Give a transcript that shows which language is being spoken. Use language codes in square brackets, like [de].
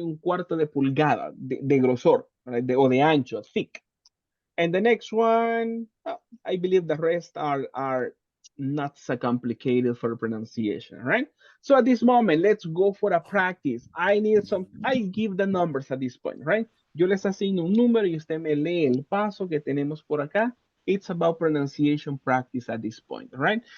[es] Un cuarto de pulgada de grosor, right? O de ancho, thick. [en] And the next one, I believe the rest are not so complicated for pronunciation, right? So at this moment, let's go for a practice. I give the numbers at this point, right? [es] Yo les asigno un número y usted me lee el paso que tenemos por acá. [en] It's about pronunciation practice at this point, right?